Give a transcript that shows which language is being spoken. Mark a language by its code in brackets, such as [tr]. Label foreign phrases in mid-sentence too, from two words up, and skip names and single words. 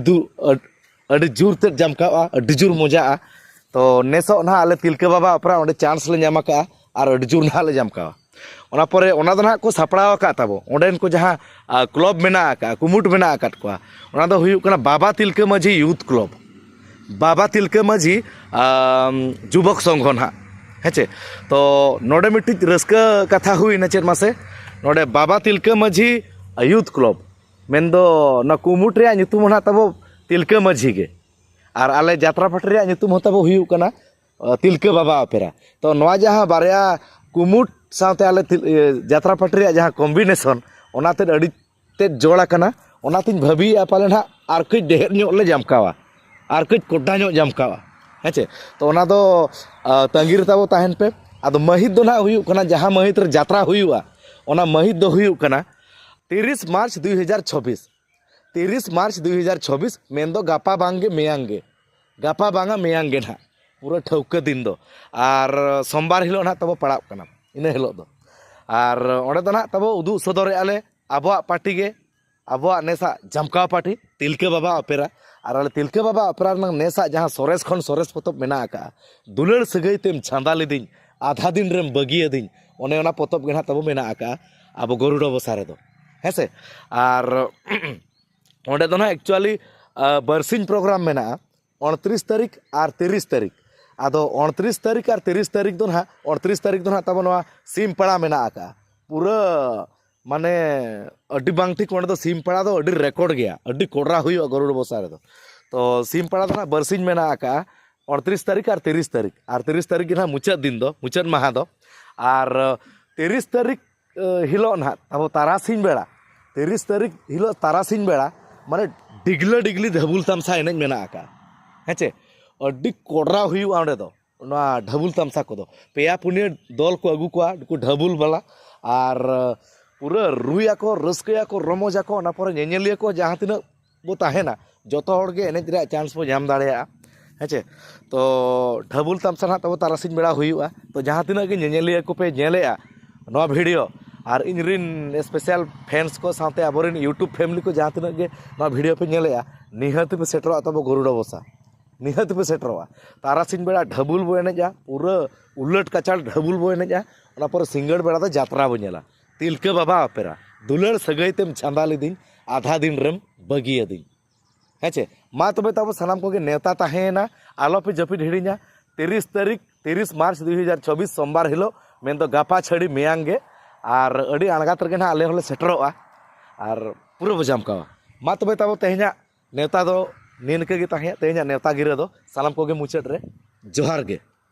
[sat] अड़ी जोर ते जमका अड़ी जोर मजा तो नेसो ना आले तिलके बाबा अपरा ओंडे चांस ले ᱧᱟᱢ ᱟᱠᱟᱜᱼᱟ और अड़ी जोर ना ले जमका ओना परे ओना दो ना को सापड़ाव का तबो ओंडेन को जहाँ क्लब मेना का कुमुट मेना आकात को ओना दो हुयु कना बाबा तिलके माझी यूथ क्लब बाबा तिलके माझी जुबक संघ ना हेचे तो नोडे मिट्टी रस्का कथा हुई ना चेर मासे नोडे बाबा तिलके माझी यूथ क्लब मेनदो ना कुमुट रे नितुम ना तबो तिलके माझी गे और आले जात्रा पाटी रे नितुम तबो हुयु कना तिलके बाबा अपेरा तो नवा जहां बारया कुमुट साथे आले जात्रा पाटी रे जहां कॉम्बिनेशन ओनाते अड़ी ते जोड़ा कना ओनातिन भाबी पाले ना आर कई ढेर ᱧᱚᱜ ले जमकावा और कई कोड्डा ᱧᱚᱜ जमकावा हेचे तो ओना दो तंगीर ताबो ताहेन पे आदो महित दो ना हुयु कना जहां महित रे जात्रा हुयुआ ओना महित दो हुयु कना 30 मार्च 2026 30 मार्च 2026 मेन दो गापा बांगे मेयांगे गापा बांगा मेयांगे ना पूरा ठौका दिन दो और सोमवार हिलो ना तबो पड़ाव कना इन हिलो दो और ओंडे दो ना तबो उदु सदरे आले आबोआ पार्टी गे आबोआ नेसा जमका पार्टी तिलके बाबा अपेरा और आले तिलके बाबा अपेरा नेसा जहां सोरेस खन सोरेस पोतब मेना आका दुलड़ सगई तेम छांदा लेदिन आधा दिन रेम बगिया दिन ओने ओना पोतब गे ना तबो मेना आका अब गरुड़ बसा रे दो हेसे और ओंडे दो ना एक्चुअली बरसिन प्रोग्राम मेना 29 तारीख और 30 तारीख आदो 29 तारीख और 30 तारीख दो ना 29 तारीख दो ना तब नवा सीम पड़ा मेना आका पूरा माने अड्डी बांग ठीक ओंडे दो सीम पड़ा दो अड्डी रेकॉर्ड गया अड्डी कोडरा हुई गरुड़ बसा रे दो तो सीम पड़ा दो ना बरसिन मेना आका 29 तारीख और 30 तारीख और 30 तारीख ना मुचाद दिन दो मुचाद माहा दो और 30 तारीख हिलो ना तब तारासिन बेड़ा 30 तारीख हिलो तारासिन बेड़ा माने डिगला डिगली ढबुल तमसा एनेज मेना आका हेचे अड्डी कोडरा हुई ओंडे दो ना ढबुल तमसा को दो पेया पुनिया दल को अगु को ढबुल वाला और पूरा रुया को रस्कया को रमोजा को ना पर नेनेलिया को जहां तिना बो ताहेना जतो हड़ गे एनेज रे चांस बो जाम दाड़ेया हेचे तो ढबुल तमसा ना तब तारासिन बेड़ा हुआ तो जहां तिना गे नेनेलिया को पे नेलेया नो वीडियो और इनरिन [en] special fans [sat] को साथे आबोरिन [en] YouTube family [sat] को जहां तिना गे नो वीडियो पे नेलेया निहत पे सेटरो तब गरुड़ बसा निहत पे सेटरोआ तारासिन बेड़ा ढबुल बो एनेजा पूरा उलट कचाड़ ढबुल बो एनेजा ओना पर सिंगड़ बेड़ा दो जात्रा बो नेला तिलके बाबा अपेरा दुलड़ सगई तेम छांदा लेदिन आधा दिन रेम बगिया दिन हेचे मा तबे तब सानाम को नेता ताहेना आलो पे जपिड हिड़िया 30 तारीख 30 मार्च 2024 सोमवार हिलो मेन दो गापा छड़ी मेयांगे और अड़ी अणगात रे ना आले होले सेटरोआ और पूरा बजामकावा मा तबे तब तेहना नेता दो निनके गे ताहे तेहना नेता गिरे दो सानाम को मुचाद रे जोहार गे।